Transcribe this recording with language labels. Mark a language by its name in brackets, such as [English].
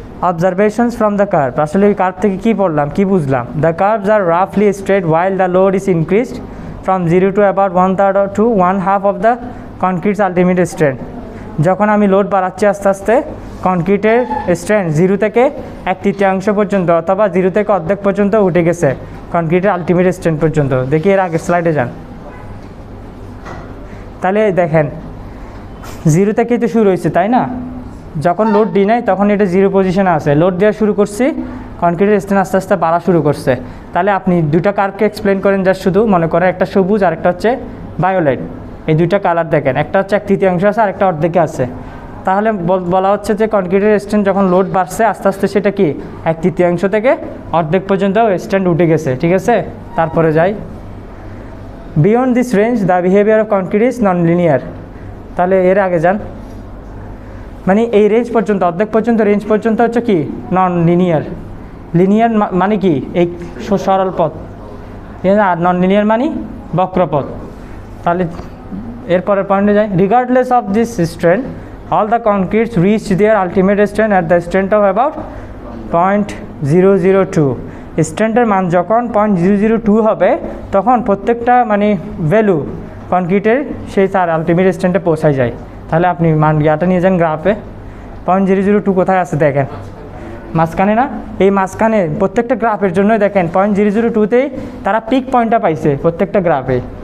[English] Observations from the curve। [Bangla] আসলে এই curve থেকে কী পড়লাম, কী বুঝলাম, [English] The curves R রাফলি straight while the load is increased from 0 to about 1/3 to 1/2 of the concrete's ultimate strength। [Bangla] যখন আমি load বাড়াচ্ছি আস্তে আস্তে, কনক্রিটের স্ট্রেন্থ 0 থেকে 1/3 পর্যন্ত অথবা 0 থেকে অর্ধেক পর্যন্ত উঠে গেছে কনক্রিটের আলটিমেট স্ট্রেন্থ পর্যন্ত। দেখি এর আগের স্লাইডে যান। তাহলে দেখেন 0 থেকেই তো শুরু হয়েছে, তাই না? যখন লোড দিই নাই তখন এটা 0 পজিশনে আছে, লোড দেওয়া শুরু করছি, কনক্রিটের স্ট্রেন্থ আস্তে আস্তে বাড়া শুরু করছে। তাহলে আপনি দুটা কার্ভকে এক্সপ্লেন করেন, যা শুধু মনে করেন একটা সবুজ আর একটা হচ্ছে ভায়োলেট, এই দুইটা কালার দেখেন, একটা হচ্ছে 1/3 আছে আর একটা অর্ধেকে আছে। তাহলে বলা হচ্ছে যে কনক্রিটের স্ট্রেন্থ যখন লোড বাড়ছে আস্তে আস্তে সেটা কি 1/3 থেকে অর্ধেক পর্যন্ত স্ট্রেন্থ উঠে গেছে। ঠিক আছে, তারপরে যাই। [English] Beyond this range the behaviour of concrete is non linear. [Bangla] তাহলে এর আগে যান, মানে এই রেঞ্জ পর্যন্ত অর্ধেক পর্যন্ত রেঞ্জ পর্যন্ত হচ্ছে কি নন লিনিয়ার। লিনিয়ার মানে কি এই সরল পথ, আর নন লিনিয়ার মানে বক্রপথ। তাহলে এরপরের পয়েন্টে যাই, [English] Regardless of this strength all the concretes reach their ultimate strength at the strength of about 0.002. [Bangla] স্ট্রেন্থের মান যখন 0.002 হবে তখন প্রত্যেকটা মানে ভ্যালু কনক্রিটের সেই তার আলটিমেট স্ট্রেন্থে পৌঁছায় যায়। তাহলে আপনি মান ইয়াটা নিয়ে যান গ্রাফে, 0.002 কোথায় আছে দেখেন মাঝখানে না, এই মাঝখানে প্রত্যেকটা গ্রাফের জন্য দেখেন 0.002তেই তারা পিক পয়েন্টটা পাইছে প্রত্যেকটা গ্রাফে।